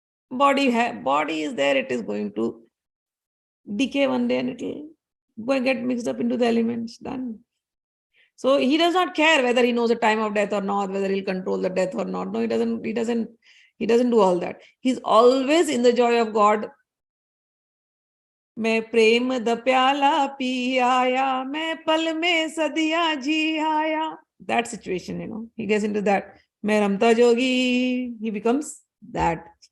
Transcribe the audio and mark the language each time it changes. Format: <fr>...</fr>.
<en>Body is there. It is going to decay one day and it will go and get mixed up into the elements. Done. So he does not care whether he knows the time of death or not, whether he'll control the death or not. No, he doesn't do all that. He's always in the joy of God.</en> <pa>मैं प्रेम the प्याला P आया, मैं पल में सदिया जी आया.</pa> <en>That situation, he gets into that.</en> <pa>मैं रमता जोगी,</pa> <en>he becomes that.</en>